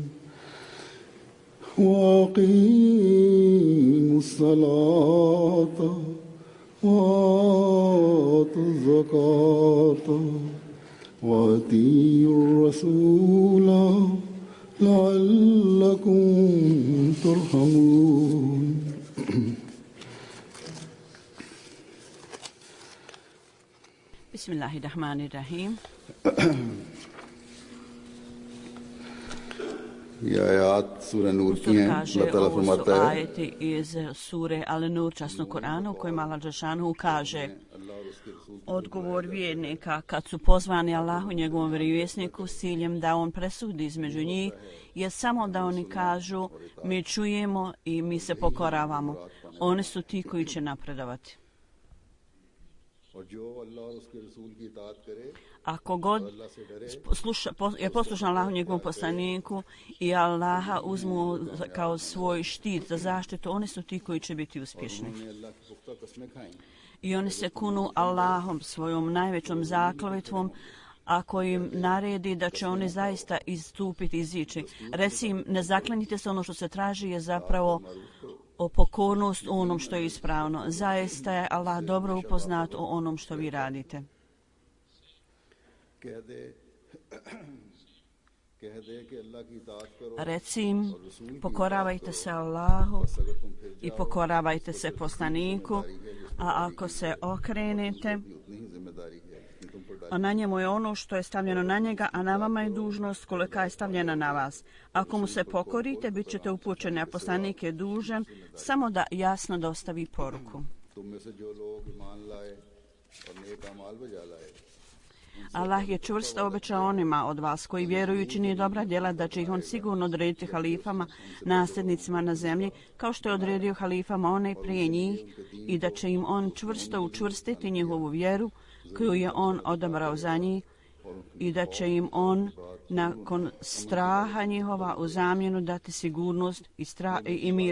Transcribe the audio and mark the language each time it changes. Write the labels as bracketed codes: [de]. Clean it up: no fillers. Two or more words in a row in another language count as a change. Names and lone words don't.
[ar] وأقيموا الصلاة وآتوا الزكاة وأطيعوا الرسول لعلكم ترحمون Bismillahirrahmanirrahim. [ur] یہ آیت سورہ نور کی ہیں۔ اللہ تعالیٰ [bs] Ovo su [ur] فرماتا ہے [bs] ajeti iz sure Al-Nur, časnog Korana, u kojima Allah dželešanu kaže: odgovor vjernika kad su pozvani Allahu njegovom vjerovjesniku s ciljem da on presudi između njih je samo da oni kažu mi čujemo i mi se pokoravamo. Oni su ti koji će napredovati. [ur] اور جو اللہ اور اس کے رسول کی اطاعت کرے [bs] Ako god je poslušan Allahu njegovom poslaniku i Allaha uzmu kao svoj štit za zaštitu, oni su ti koji će biti uspješni. [ur] انہوں نے اللہ کی پختہ قسمیں کھائی [bs] I oni se kunu Allahom, svojom najvećom zakletvom, ako im naredi da će oni zaista istupiti, izići. Reci im, ne zaklenite se, ono što se traži je zapravo o pokornost u onom što je ispravno. Zaista je Allah dobro upoznat o onom što vi radite. [ur] کہہ دے کہ اللہ کی اطاعت کرو [bs] Reci im, pokoravajte se Allahu i pokoravajte se poslaniku, a ako se okrenete, [ur] اتنی ہی ذمہ داری ہے جتنی تم پر [bs] a na njemu je ono što je stavljeno na njega, a na vama je dužnost kolika je stavljena na vas. Ako mu se pokorite, bit ćete upućeni, a poslanik je dužan samo da jasno dostavi poruku. [ur] تم میں سے جو لوگ ایمان لائے اور نیک اعمال بجا لائے [bs] Allah je čvrsto obećao onima od vas koji vjeruju i čini dobra djela da će ih on sigurno odrediti halifama, nasljednicima na zemlji, kao što je odredio halifama one prije njih i da će im on čvrsto učvrstiti njihovu vjeru koju je on odabrao za njih i da će im on nakon straha njihova u zamjenu dati sigurnost i mir.